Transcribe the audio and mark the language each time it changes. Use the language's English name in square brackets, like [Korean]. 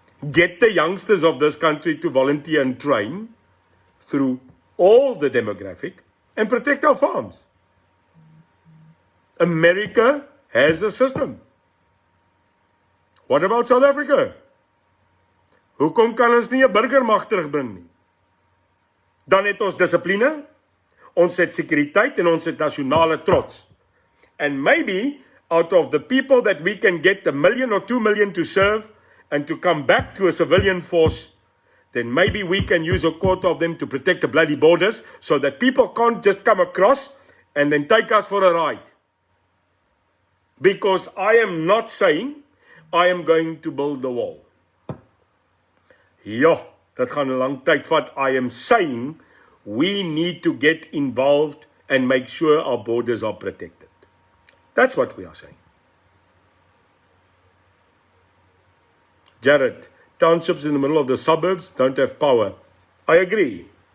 [English] Get the youngsters of this country to volunteer and train through all the demographic and protect our farms. America has a system. What about South Africa? [Afrikaans] Hoekom kan ons nie 'n burgermag terugbring nie? Dan het ons dissipline, ons het sekuriteit en ons het nasionale trots. [English] And maybe out of the people that we can get 1 million or 2 million to serve and to come back to a civilian force, then maybe we can use a quarter of them to protect the bloody borders so that people can't just come across and then take us for a ride. Because I am not saying I am going to build the wall. [Afrikaans] Ja, dat gaan 'n lang tyd vat. [English] I am saying we need to get involved and make sure our borders are protected. That's what we are saying. Jared, townships in the middle of the suburbs don't have power. I agree.